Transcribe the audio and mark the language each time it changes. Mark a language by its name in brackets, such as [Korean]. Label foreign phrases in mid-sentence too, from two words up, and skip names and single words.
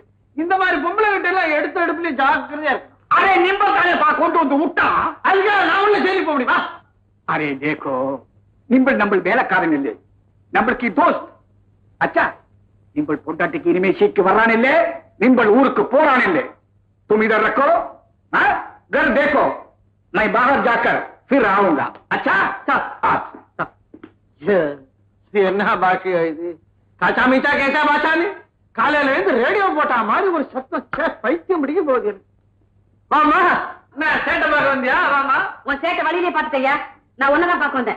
[Tamil] இந்த மாதிரி பொம்பளை கிட்ட எல்லாம் எடுத்த எடுப்புலயும் ஜாக்கிரதையா இருக்கு. அரே நிம்பல் தானே கொண்டு வந்து விட்டா, அதுக்காக நான் உள்ள செய்தி போக முடியுமா? [Hindi] अरे देखो, [Tamil] நிம்பல் நம்ம வேலைக்காரன் இல்லை, நம்மளுக்கு தோஸ்த். அச்சா, நிம்பல் பொண்டாட்டிக்கு இனிமே சீக்கு வர்றான் இல்லே, நிம்பல் ஊருக்கு போறான் இல்லே. [Hindi] तुम इधर रखो, घर देखो, मैं बाहर जाकर फिर आऊंगा. अच्छा? [Tamil] என்ன பாஷையோ இது? காச்சா மீச்சா கேட்டா பாஷா நீ? காலையில இருந்து ரேடியோ போட்டா மாதிரி ஒரு சத்தம் பைத்தியம் பிடிக்க போகுது. வாமா, என்ன சேட்டை பார்க்க வந்தியா? வாமா. உன் சேட்டை வழியிலே பார்த்துட்டயா? நான் ஒன்னதான் பார்க்க வந்தேன்.